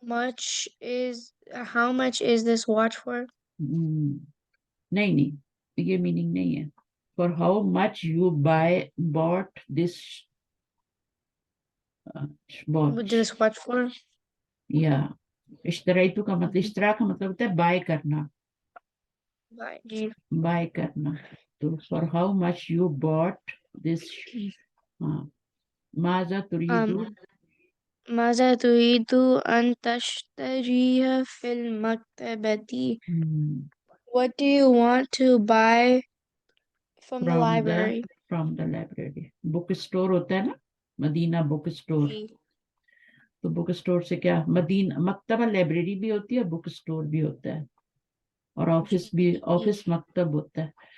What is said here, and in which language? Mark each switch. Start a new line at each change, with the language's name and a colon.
English: how much is this watch for?
Urdu: نہیں نہیں یہ میننگ نہیں ہے.
English: For how much you bought this watch. This watch for?
Urdu: یا اشتریتو کا مطلب اشترا کا مطلب ہوتا ہے بائی کرنا. جی. بائی کرنا. تو for how much you bought this.
Arabic: ہاں ماذا تريد. ماذا تريد أن تشتريه في المكتبة?
English: What do you want to buy from the library? From the library.
Urdu: Book store ہوتا ہے نا, مدینہ بک اسٹور. تو بک اسٹور سے کیا, مدینہ مکتبہ لائبریری بھی ہوتی ہے, بک اسٹور بھی ہوتا ہے, اور آفس بھی, آفس مکتب ہوتا ہے.